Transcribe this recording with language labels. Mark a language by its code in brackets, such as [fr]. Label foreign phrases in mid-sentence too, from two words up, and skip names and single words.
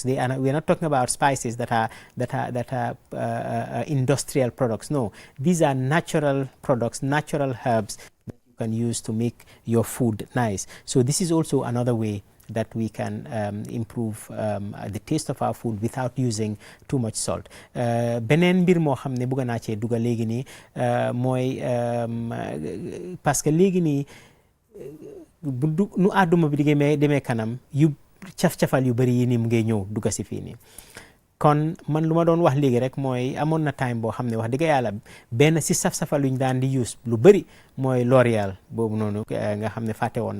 [en] We are not talking about spices that are industrial products. No, these are natural products, natural herbs that you can use to make your food nice. So this is also another way that we can improve the taste of our food without using too much salt. [wo] Beneen mbir moo xam ne bëgg naa cee dugal léegi nii mooy [fr] parce que [wo] léegi nii nu àdduma bi demee kanam yu caf-cafal yu bëri yi nii mu ngi ñëw dugga si fii nii. kon man lu ma doon wax léegi rek mooy amoon na time boo xam ne wax dëgg yàlla benn si saf-safal luñ daan di use lu bëri mooy L'Oréal boobu noonu nga xam ne fàtte woon